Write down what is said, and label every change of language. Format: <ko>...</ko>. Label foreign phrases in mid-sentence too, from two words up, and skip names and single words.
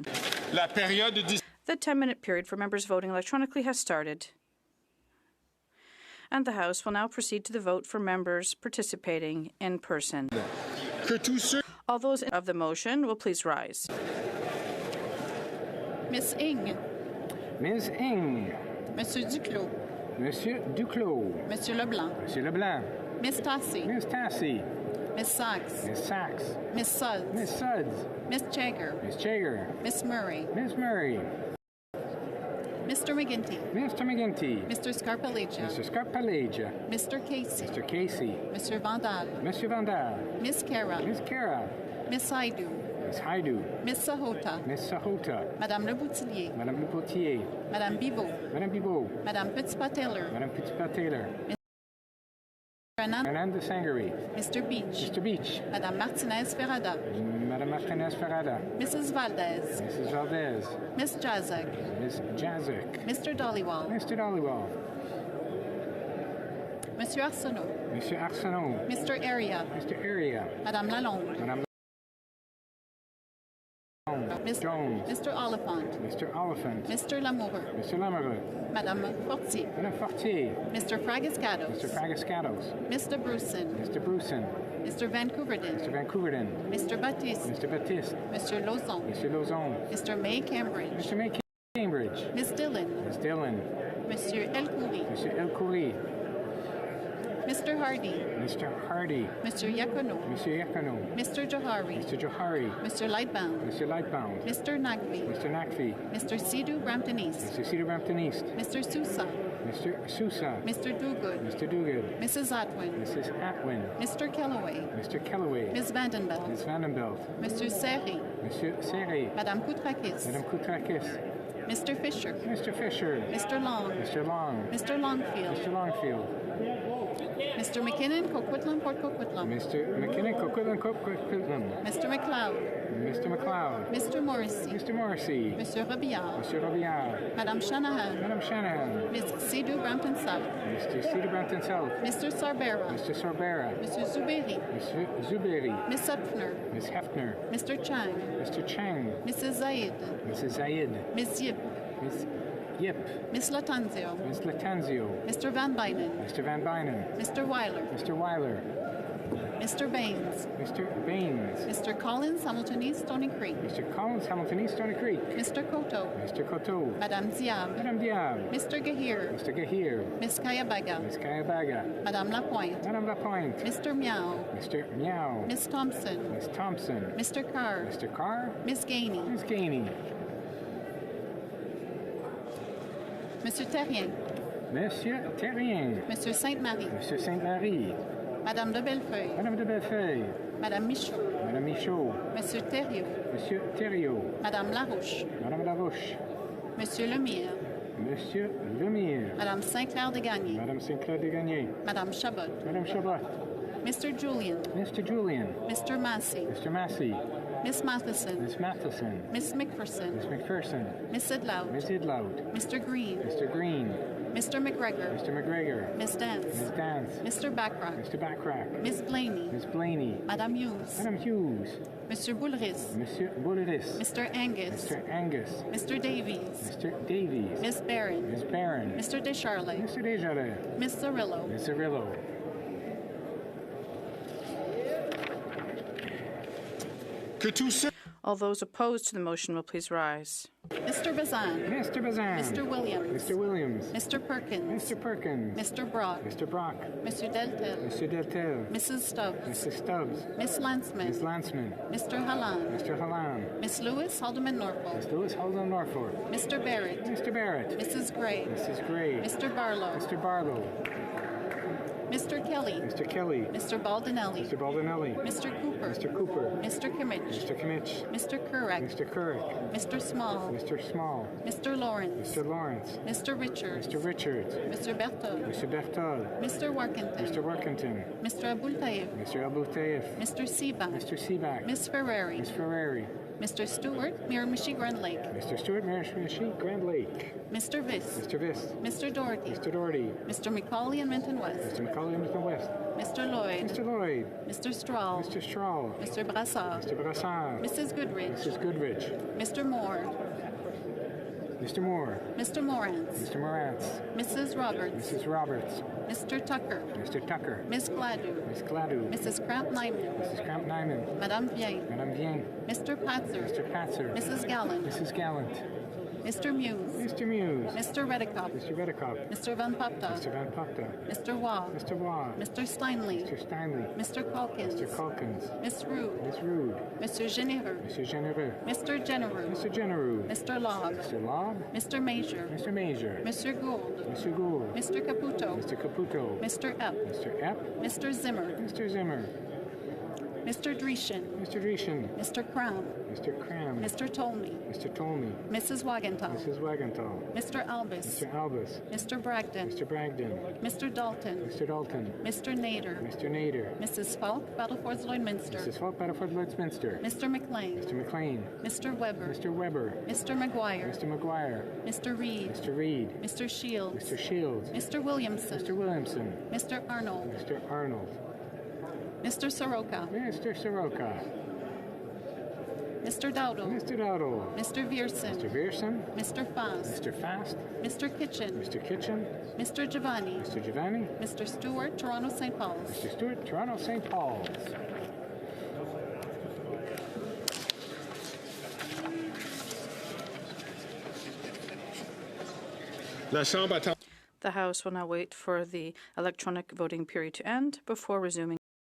<en>The 10-minute period for members voting electronically has started, and the House will now proceed to the vote for members participating in person. All those of the motion will please rise. Ms. Ng. Ms. Ng. Monsieur Duclos. Monsieur Duclos. Monsieur Leblanc. Monsieur Leblanc. Ms. Tassi. Ms. Tassi. Ms. Sachs. Ms. Sachs. Ms. Suds. Ms. Suds. Ms. Jager. Ms. Jager. Ms. Murray. Ms. Murray. Mr. McGinty. Mr. McGinty. Mr. Scarpalegia. Mr. Scarpalegia. Mr. Casey. Mr. Casey. Mr. Vandal. Monsieur Vandal. Ms. Kara. Ms. Kara. Ms. Haidu. Ms. Haidu. Ms. Sahota. Ms. Sahota. Madame Le Boutillier. Madame Le Boutillier. Madame Bibot. Madame Bibot. Madame Petitpas-Taylor. Madame Petitpas-Taylor. Fernando Sangari. Mr. Beach. Mr. Beach. Madame Martinez Ferrada. Madame Martinez Ferrada. Mrs. Valdez. Mrs. Valdez. Ms. Jazek. Ms. Jazek. Mr. Dollywall. Mr. Dollywall. Monsieur Arsenault. Monsieur Arsenault. Mr. Area. Mr. Area. Madame Lalonde. Madame Jones. Mr. Oliphant. Mr. Oliphant. Mr. Lamoureux. Mr. Lamoureux. Madame Fortier. Madame Fortier. Mr. Fragascados. Mr. Fragascados. Mr. Bruson. Mr. Bruson. Mr. Vancouverden. Mr. Vancouverden. Mr. Baptiste. Mr. Baptiste. Mr. Lozon. Mr. Lozon. Mr. May Cambridge. Mr. May Cambridge. Ms. Dillon. Ms. Dillon. Monsieur Elkoury. Monsieur Elkoury. Mr. Hardy. Mr. Hardy. Mr. Yacono. Mr. Yacono. Mr. Johari. Mr. Johari. Mr. Lightbound. Mr. Lightbound. Mr. Nagvi. Mr. Nakvi. Mr. Sidhu Brampton East. Mr. Cedar Brampton East. Mr. Sousa. Mr. Sousa. Mr. Dogood. Mr. Dogood. Mrs. Atwin. Mrs. Atwin. Mr. Kellaway. Mr. Kellaway. Ms. Vandenbelt. Ms. Vandenbelt. Mr. Seri. Monsieur Serre. Madame Koutrakis. Madame Koutrakis. Mr. Fisher. Mr. Fisher. Mr. Long. Mr. Long. Mr. Longfield. Mr. Longfield. Mr. McKinnon, Coquitlam, Port Coquitlam. Mr. McKinnon, Coquitlam, Coquitlam. Mr. McLeod. Mr. McLeod. Mr. Morrissey. Mr. Morrissey. Mr. Robillard. Mr. Robillard. Madame Shanahan. Madame Shanahan. Ms. Sidhu Brampton South. Mr. Cedar Brampton South. Mr. Sarbera. Mr. Sorbera. Mr. Zuberi. Mr. Zuberi. Ms. Hepfner. Ms. Hefner. Mr. Chang. Mr. Chang. Mrs. Zaid. Mrs. Zayed. Ms. Yip. Ms. Yip. Ms. Latanzio. Ms. Latanzio. Mr. Van Bynen. Mr. Van Bynen. Mr. Weiler. Mr. Weiler. Mr. Baines. Mr. Baines. Mr. Collins, Hamilton East, Stony Creek. Mr. Collins, Hamilton East, Stony Creek. Mr. Koto. Mr. Koto. Madame Diab. Madame Diab. Mr. Gahir. Mr. Gahir. Ms. Kayabaga. Ms. Kayabaga. Madame Lapointe. Madame Lapointe. Mr. Meow. Mr. Meow. Ms. Thompson. Ms. Thompson. Mr. Carr. Mr. Carr. Ms. Gainey. Ms. Gainey. Monsieur Terrien. Monsieur Terrien. Monsieur Sainte-Marie. Monsieur Sainte-Marie. Madame de Bellefeuille. Madame de Bellefeuille. Madame Michaud. Madame Michaud. Monsieur Thériault. Monsieur Thériault. Madame Larouche. Madame Larouche. Monsieur Lemire. Monsieur Lemire. Madame Saint-Clair de Gagné. Madame Saint-Clair de Gagné. Madame Chabot. Madame Chabot. Mr. Julian. Mr. Julian. Mr. Massey. Mr. Massey. Miss Matheson. Miss Matheson. Miss McPherson. Miss McPherson. Miss Idlout. Miss Idlout. Mr. Green. Mr. Green. Mr. McGregor. Mr. McGregor. Miss Dance. Miss Dance. Mr. Backrack. Mr. Backrack. Miss Blaney. Miss Blaney. Madame Hughes. Madame Hughes. Monsieur Boulris. Monsieur Boulris. Mr. Angus. Mr. Angus. Mr. Davies. Mr. Davies. Miss Barron. Miss Barron. Mr. Descharlet. Mr. Desjardins. Miss Cirillo. Miss Cirillo. All those opposed to the motion will please rise. Mr. Bazan. Mr. Bazan. Mr. Williams. Mr. Williams. Mr. Perkins. Mr. Perkins. Mr. Brock. Mr. Brock. Mr. Deltel. Mr. Deltel. Mrs. Stubbs. Mrs. Stubbs. Miss Lanceman. Miss Lanceman. Mr. Halland. Mr. Halland. Miss Lewis, Haldeman Norfolk. Miss Lewis, Haldeman Norfolk. Mr. Barrett. Mr. Barrett. Mrs. Gray. Mrs. Gray. Mr. Barlow. Mr. Barlow. Mr. Kelly. Mr. Kelly. Mr. Baldinelli. Mr. Baldinelli. Mr. Cooper. Mr. Cooper. Mr. Kimmich. Mr. Kimmich. Mr. Kurek. Mr. Kurek. Mr. Small. Mr. Small. Mr. Lawrence. Mr. Lawrence. Mr. Richards. Mr. Richards. Mr. Berthold. Mr. Berthold. Mr. Workington. Mr. Workington. Mr. Abultaif. Mr. Abultaif. Mr. Seaback. Mr. Seaback. Miss Ferrari. Miss Ferrari. Mr. Stewart, Miramichi Grand Lake. Mr. Stewart, Miramichi Grand Lake. Mr. Viss. Mr. Viss. Mr. Doherty. Mr. Doherty. Mr. McCauley and Minton West. Mr. McCauley and Minton West. Mr. Lloyd. Mr. Lloyd. Mr. Strahl. Mr. Strahl. Mr. Brassard. Mr. Brassard. Mrs. Goodrich. Mrs. Goodrich. Mr. Moore. Mr. Moore. Mr. Morantz. Mr. Morantz. Mrs. Roberts. Mrs. Roberts. Mr. Tucker. Mr. Tucker. Miss Gladue. Miss Gladue. Mrs. Cramp-Nyman. Mrs. Cramp-Nyman. Madame Vien. Madame Vien. Mr. Patzer. Mr. Patzer. Mrs. Gallant. Mrs. Gallant. Mr. Muse. Mr. Muse. Mr. Redekop. Mr. Redekop. Mr. Van Papta. Mr. Van Papta. Mr. Waugh. Mr. Waugh. Mr. Steinley. Mr. Steinley. Mr. Calkins. Mr. Calkins. Miss Rude. Miss Rude. Mr. Genereux. Mr. Genereux. Mr. Genereux. Mr. Genereux. Mr. Log. Mr. Log. Mr. Major. Mr. Major. Mr. Gould. Mr. Gould. Mr. Caputo. Mr. Caputo. Mr. Epp. Mr. Epp. Mr. Zimmer. Mr. Zimmer. Mr. Dreeshen. Mr. Dreeshen. Mr. Cram. Mr. Cram. Mr. Tolmie. Mr. Tolmie. Mrs. Wagenthal. Mrs. Wagenthal. Mr. Albus. Mr. Albus. Mr. Bragdon. Mr. Bragdon. Mr. Dalton. Mr. Dalton. Mr. Nader. Mr. Nader. Mrs. Falk, Battlefords Lloydminster. Mrs. Falk, Battlefords Lloydminster. Mr. McLean. Mr. McLean. Mr. Weber. Mr. Weber. Mr. McGuire. Mr. McGuire. Mr. Reed. Mr. Reed. Mr. Shields. Mr. Shields. Mr. Williamson. Mr. Williamson. Mr. Arnold. Mr. Arnold. Mr. Soroka. Mr. Soroka. Mr. Dowdle. Mr. Dowdle. Mr. Vierson. Mr. Vierson. Mr. Fast. Mr. Fast. Mr. Kitchen. Mr. Kitchen. Mr. Giovanni. Mr. Giovanni. Mr. Stewart, Toronto St. Paul's. Mr. Stewart, Toronto St. Paul's. The House will now wait for the electronic voting period to end before resuming.</en>